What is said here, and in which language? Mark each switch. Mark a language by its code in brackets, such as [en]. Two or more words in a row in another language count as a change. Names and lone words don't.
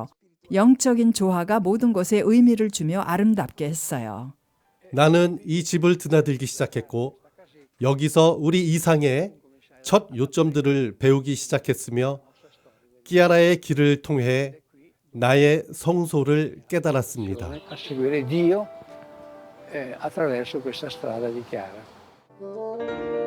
[ko] 영적인 조화가 모든 것에 의미를 주며 아름답게 했어요. 나는 이 집을 드나들기 시작했고 여기서 우리 이상의 첫 요점들을 배우기 시작했으며 끼아라의 길을 통해 나의 성소를 깨달았습니다. [it] A seguire Dio attraverso questa strada di Chiara.